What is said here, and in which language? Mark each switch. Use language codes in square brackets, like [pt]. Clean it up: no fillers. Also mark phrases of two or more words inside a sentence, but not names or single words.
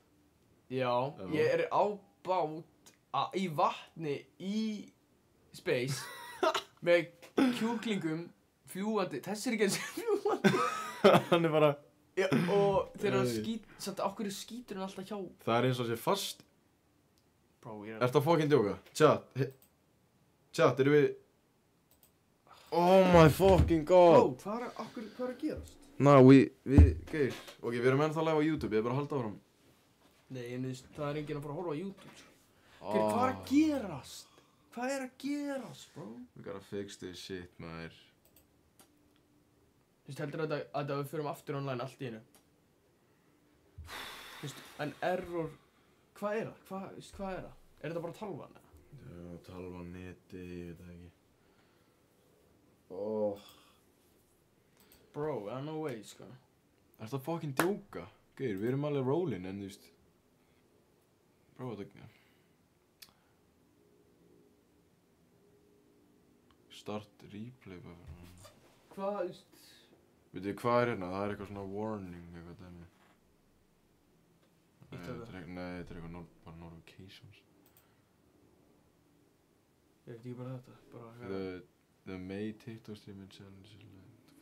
[is] Já, ég er á bát í vatni í space með kjúklingum fljúandi, þessi er ekki eins fljúandi. Hann er bara... Já, og þegar hann samt okkur skýtur hann alltaf hjá. Það er eins og sé fast. Bro, Ertu að fucking djóka? Chat, erum við... [en] Oh my fucking god. [is] Bro, hvað er að gerast? Geir. Ok, við erum ennþá live á YouTube, ég er bara að halda áfram. Nei, en það er enginn að fara að horfa á YouTube. Hvað er að gerast? Hvað er að gerast, bro? [en] We gotta fix this shit, [is] maður. Heldur að við förum aftur online allt í einu? En error... Hvað er það? Hvað er það? Er þetta bara talvan? Já, talvan, neti, ég veit það ekki. [en] Bro, no way, [is] sko. Ertu að fucking djóka? Geir, við erum alveg rollin, en þú veist... Bro, þetta... [en] Start replay [is] bara. Hvað, Veitu, hvað er hérna? Það er eitthvað svona warning, eitthvað dæmi. Nei, þetta er eitthvað bara notifications. Ég veit ekki bara þetta, bara... [en] The May TikTok streaming challenge is live.